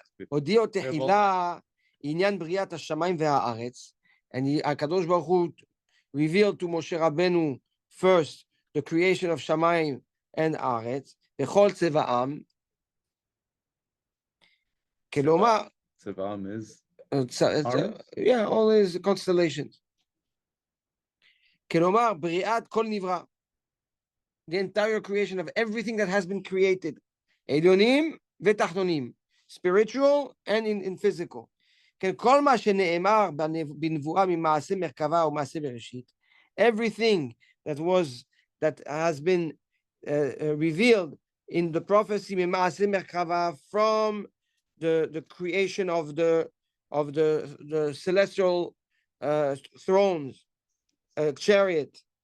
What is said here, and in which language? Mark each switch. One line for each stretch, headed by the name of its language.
Hebrew: הודיעו תחילה עניין בריאת השמיים והארץ, and הקדוש ברוך הוא
English: revealed to
Hebrew: משה רבנו
English: first the creation of
Hebrew: שמיים and הארץ, בכל צבעם, כלומר,
English: צבעם is? Yeah, all these constellations.
Hebrew: כלומר, בריאת כל נברא.
English: The entire creation of everything that has been created.
Hebrew: עליונים ותחתונים.
English: Spiritual and in physical.
Hebrew: כן, כל מה שנאמר בנבואה ממעשה מרכבה ומעשה בראשית.
English: Everything that has been revealed in the prophecy
Hebrew: ממעשה מרכבה
English: from the creation of the celestial thrones, chariot.